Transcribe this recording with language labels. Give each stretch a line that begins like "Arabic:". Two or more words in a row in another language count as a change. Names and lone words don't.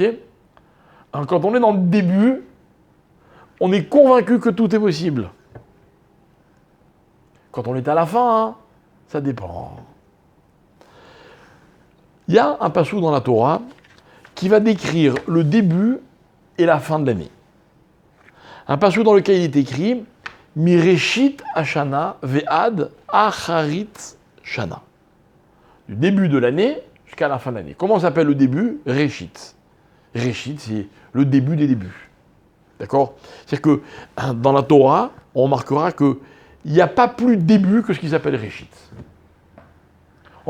French: Alors, quand on est dans le début, on est convaincu que tout est possible. Quand on est à la fin, hein, ça dépend. Il y a un passage dans la Torah qui va décrire le début et la fin de l'année. Un passage dans lequel il est écrit «
Hebrew: מראשית השנה ועד אחרית שנה
French: » du début de l'année jusqu'à la fin de l'année. Comment s'appelle le début? Reshit. Reshit, c'est le début des débuts. D'accord? C'est-à-dire que dans la Torah, on remarquera qu'il n'y a pas plus de début que ce qui s'appelle Réchit.